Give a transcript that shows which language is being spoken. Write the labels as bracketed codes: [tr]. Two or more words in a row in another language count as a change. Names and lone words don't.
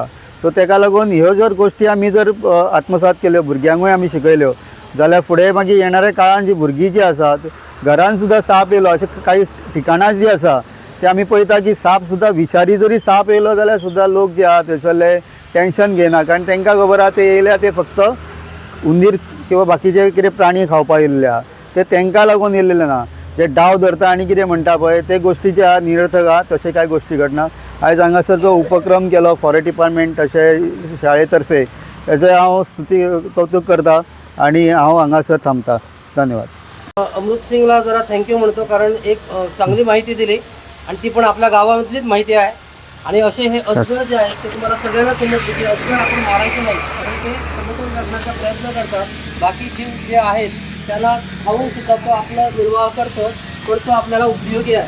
[kok] सो ताका लागून ह्यो जर गोश्टी आमी जर आत्मसात केल्यो, भुरग्यांकूय आमी शिकयल्यो जाल्यार फुडें मागीर येणाऱ्या काळान जी भुरगीं जी आसात घरान सुद्दां साप येयलो अशें काही ठिकाणां जी आसा ते आमी पळयता की साप सुद्दां विशारी जरी साप येयलो जाल्यार सुद्दां लोक जे आहा थंयसरले टेंशन घेना, कारण तांकां खबर आहा ते येयल्या ते फक्त उंदीर किंवा बाकीचे कितें प्राणी खावपाक येयल्ले आहा, ते तांकां लागून येयल्लेले ना. जे डाव धरता आनी कितें म्हणटा पळय ते गोश्टी जे आहा निरर्थक आहा, तशें कांय गोश्टी घडना. आयज हांगासर जो उपक्रम केलो [en] forest department [kok] तशें शाळे तर्फे हेजे हांव स्तुती कौतुक करता आनी हांव हांगासर थांबता. धन्यवाद. [mr] अमृत सिंगला जरा थँक्यू म्हणतो, कारण एक चांगली माहिती दिली आणि ती पण आपल्या गावामधलीच माहिती आहे. आणि असे हे अजगर जे आहेत ते तुम्हाला सगळ्यांना समजते की अजगर आपण मारायचं नाही, कारण ते समतोल करण्याचा प्रयत्न करतात. बाकी जीव जे आहेत त्याला खाऊन सुद्धा तो आपला निर्वाह करतो, पण तो आपल्याला उपयोगी आहे.